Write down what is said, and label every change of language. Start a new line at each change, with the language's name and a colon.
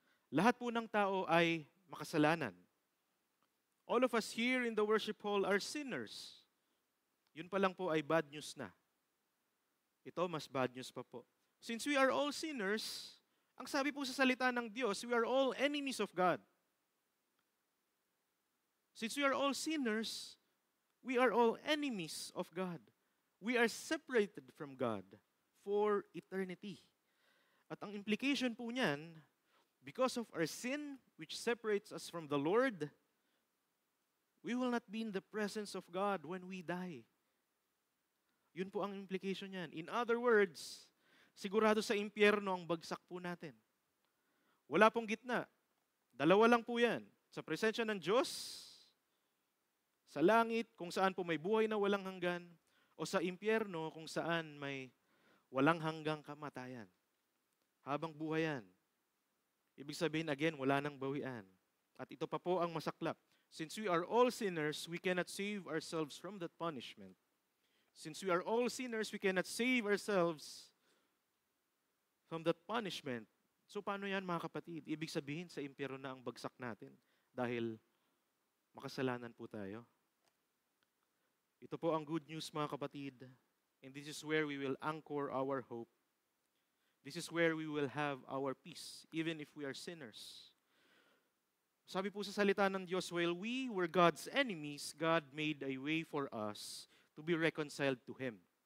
Filipino: Lahat po ng tao ay makasalanan.
English: All of us here in the worship hall are sinners.
Filipino: Yun pa lang po ay bad news na. Ito, mas bad news pa po.
English: Since we are all sinners,
Filipino: ang sabi po sa salita ng Diyos,
English: we are all enemies of God. Since we are all sinners, we are all enemies of God. We are separated from God for eternity.
Filipino: At ang implication po niyan,
English: because of our sin, which separates us from the Lord, we will not be in the presence of God when we die.
Filipino: Yun po ang implication niyan.
English: In other words,
Filipino: sigurado sa impyerno ang bagsak po natin. Wala pong gitna. Dalawa lang po yan. Sa presensya ng Diyos, sa langit, kung saan po may buhay na walang hanggan, o sa impyerno, kung saan may walang hanggang kamatayan. Habang buhay yan. Ibig sabihin, again, wala nang bawian. At ito pa po ang masaklap.
English: Since we are all sinners, we cannot save ourselves from that punishment. Since we are all sinners, we cannot save ourselves from that punishment.
Filipino: So paano yan mga kapatid? Ibig sabihin sa impyerno na ang bagsak natin dahil makasalanan po tayo. Ito po ang good news mga kapatid.
English: And this is where we will anchor our hope. This is where we will have our peace, even if we are sinners.
Filipino: Sabi po sa salita ng Diyos,
English: while we were God's enemies, God made a way for us to be reconciled to Him.